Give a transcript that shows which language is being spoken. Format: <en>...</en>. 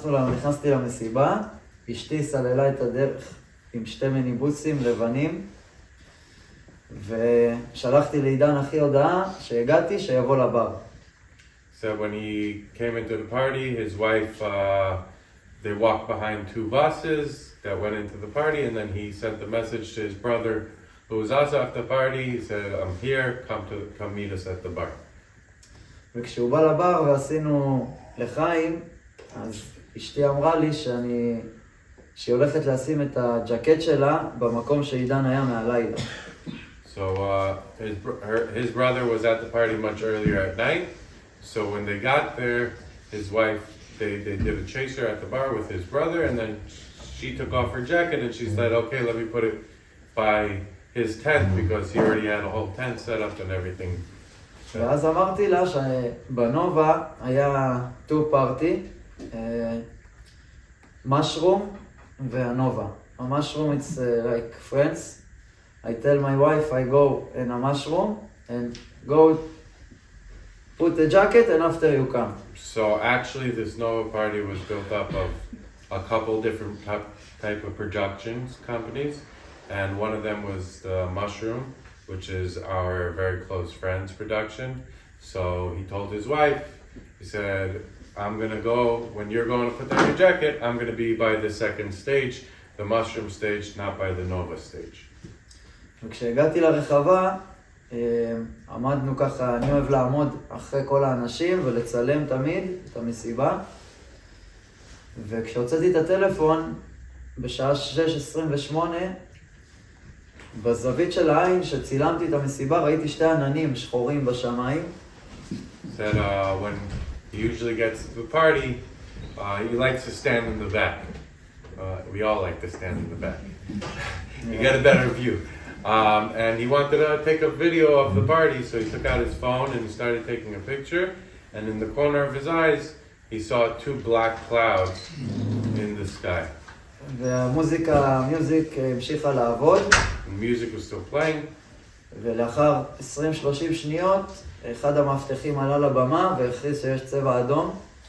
<he>נכנסתי למסיבה, אשתי סללה את הדרך עם שתי מיניבוסים לבנים, ושלחתי לעידן אחי הודעה שהגעתי, שיבוא לבר.</he> <en>So when he came into the party, his wife, they walked behind two buses that went into the party, and then he sent the message to his brother, who was also at the party. He said, I'm here, come meet us at the bar.</en> <he>וכשהוא בא לבר ועשינו לחיים, אז אשתי אמרה לי שהיא הולכת לשים את הג'קט שלה במקום שעידן היה מהלילה.</he> <en>So his brother was at the party much earlier at night. So when they got there, his wife, they did a chaser at the bar with his brother, and then she took off her jacket and she said, okay, let me put it by his tent, because he already had a whole tent set up and everything.</en> <he>ואז אמרתי לה שבנובה היה</he> <en>two party, mushroom</en> <he>והנובה.</he> <en>A mushroom, it's like friends. I tell my wife I go in a mushroom and go put the jacket and after you come. So actually this Nova party was built up of a couple different type of productions companies, and one of them was the Mushroom, which is our very close friends production. So he told his wife, he said, I'm gonna go, when you're going to put on your jacket, I'm gonna be by the second stage, the Mushroom stage, not by the Nova stage.</en> <he>וכשהגעתי לרחבה, עמדנו ככה, אני אוהב לעמוד אחרי כל האנשים ולצלם תמיד את המסיבה. וכשהוצאתי את הטלפון, בשעה 6:28, בזווית של העין שצילמתי את המסיבה, ראיתי שתי עננים שחורים בשמיים.</he> <en>Said when he usually gets to the party, he likes to stand in the back. We all like to stand in the back. You get a better view. And he wanted to take a video of the party, so he took out his phone and he started taking a picture. And in the corner of his eyes, he saw two black clouds in the sky.</en> <he>והמיוזיק המשיכה לעבוד.</he> <en>The music was still playing.</en> <he>ולאחר 20-30 שניות, אחד המאבטחים עלה לבמה והכריז שיש צבע אדום.</he>